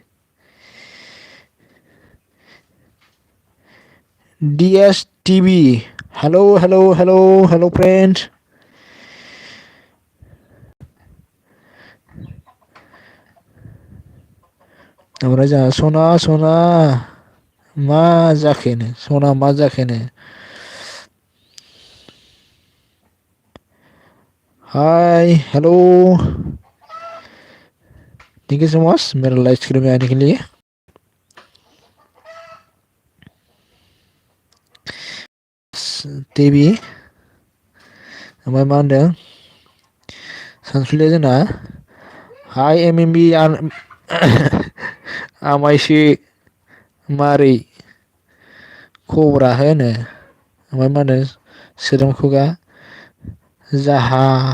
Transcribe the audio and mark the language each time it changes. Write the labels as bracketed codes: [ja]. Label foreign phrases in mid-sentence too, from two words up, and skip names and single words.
[brx] DS TV [en] hello hello hello hello friends [brx] ओमफ्राय जोंहा सना मा जाखोनो सना मा जाखोनो [en] hi hello thank you so much [hi] मेरा [en] life screen [hi] में आने के लिए [brx] टिभि ओमफ्राय मा होनदों सानसुलिया जोंना हाय MMB आमायसो मारै खबरा होनो ओमफ्राय मा होनो सोदोम खुगा जाहा